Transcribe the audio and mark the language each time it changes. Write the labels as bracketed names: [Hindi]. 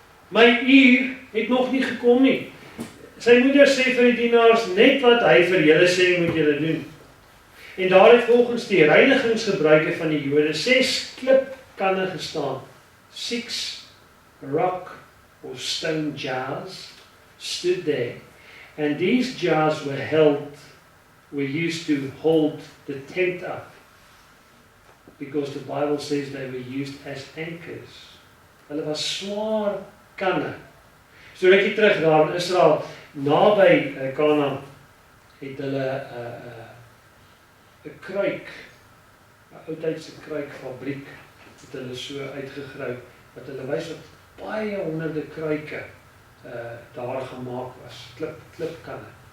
[Afrikaans] My uur het nog nie gekom nie. Sy moeder sê vir die dienaars, net wat hy vir julle sê, moet julle doen. En daar het volgens die reinigingsgebruike van die Jode 6 klipkanne gestaan. [English] 6 rock or stone jars stood there. And these jars were used to hold the tent up. Because the Bible says they were used as anchors. [Afrikaans] Hulle was swaar kanne. So rukkie terug daar in Israel, naby Kanaan, het hulle 'n kruik, 'n oudtydse kruikfabriek, het hulle so uitgegrou, wat hulle wys op baie honderde kruike daar gemaak was, klipkanne.